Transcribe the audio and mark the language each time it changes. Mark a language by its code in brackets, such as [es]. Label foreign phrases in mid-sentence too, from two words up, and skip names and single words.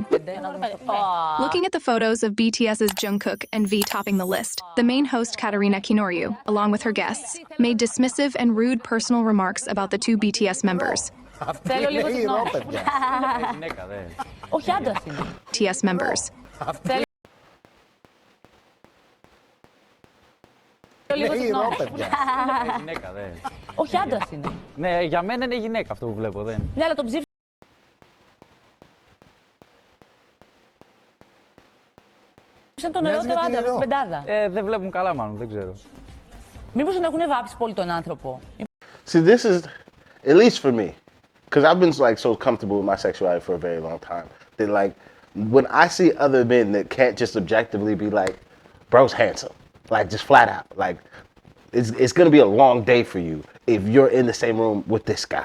[en] Looking at the photos of BTS's Jungkook and V topping the list, the main host Katarina Kinoryu, along with her guests, made dismissive and rude personal remarks about the two BTS members. BTS members. [el] Γυναίκα, δε. Όχι, άντρας είναι. Ναι, για μένα είναι γυναίκα αυτό που βλέπω, δεν. Ναι, αλλά τον ψήφισε τον νεότερο άντρα, στην πεντάδα. Δεν βλέπουν καλά μάλλον, δεν ξέρω. Μήπως τον έχουν βάψει πολύ τον άνθρωπο. [en] See, this is, at least for me, because I've been like so comfortable with my sexuality for a very long time, that like, when I see other men that can't just objectively be like, bro's handsome. Like, just flat out. Like, it's going to be a long day for you if you're in the same room with this guy.